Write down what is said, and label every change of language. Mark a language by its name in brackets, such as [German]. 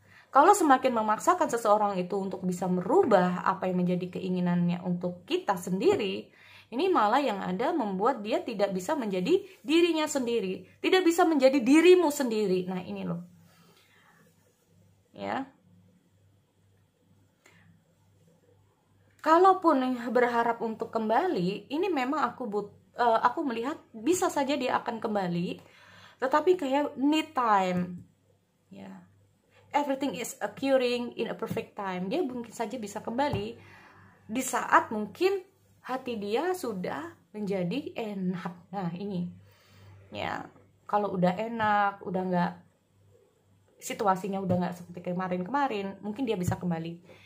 [Indonesian] Kalau semakin memaksakan seseorang itu untuk bisa merubah apa yang menjadi keinginannya untuk kita sendiri, ini malah yang ada membuat dia tidak bisa menjadi dirinya sendiri, tidak bisa menjadi dirimu sendiri. Nah, ini loh. Ya. Kalaupun berharap untuk kembali, ini memang aku melihat bisa saja dia akan kembali, tetapi kayak need time. Ya. [English] Everything is occurring in a perfect time. [Indonesian] Dia mungkin saja bisa kembali di saat mungkin hati dia sudah menjadi enak. Nah, ini ya, kalau udah enak, udah nggak, situasinya udah nggak seperti kemarin-kemarin, mungkin dia bisa kembali.